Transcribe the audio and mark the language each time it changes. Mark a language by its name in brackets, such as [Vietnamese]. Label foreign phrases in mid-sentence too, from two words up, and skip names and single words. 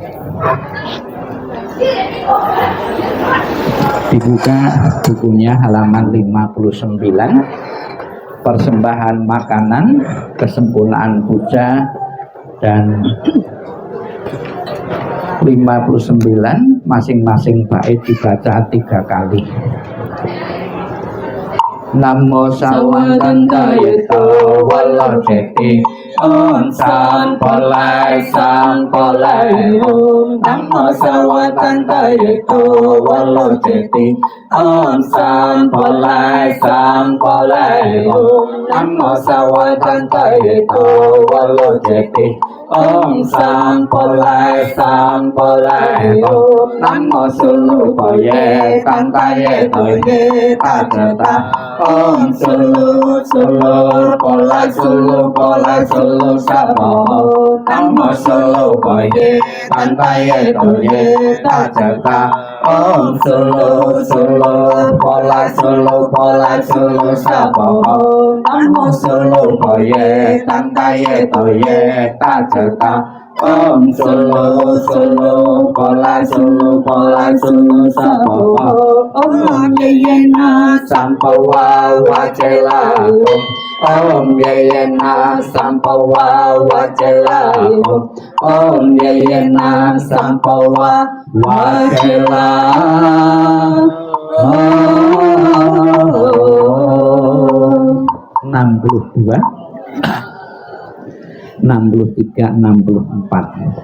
[Indonesian] Dibuka bukunya halaman 59. Persembahan makanan, kesempurnaan puja, dan 59 masing-masing bait dibaca 3 kali. [Sanskrit] Namo Sawatantayeta Walo Jeti Om Sampolai Sampolai Om Namo Sawatantayeta Walo Jeti Om Sampolai Sampolai Om Namo Sawatantayeta Walo Jeti Om Sampolai Sampolai Om Namo Sulupaye Tantaye Toye Tajata Om Sulu Sulu Polai Sulu Polai Sulu Sabo Namo Sulupaye Tantaye Toye Tajata Om Sulu Sulu Polai Sulu Polai Sulu Sabo Namo Sulupaye Tantaye Toye Tajata Om Sulu Sulu Polai Sulu Polai Sulu Sabo Om Yeyena Sampawa Wajela Om Yeyena Sampawa Wajela Om Yeyena Sampawa Wajela 62 63, 64.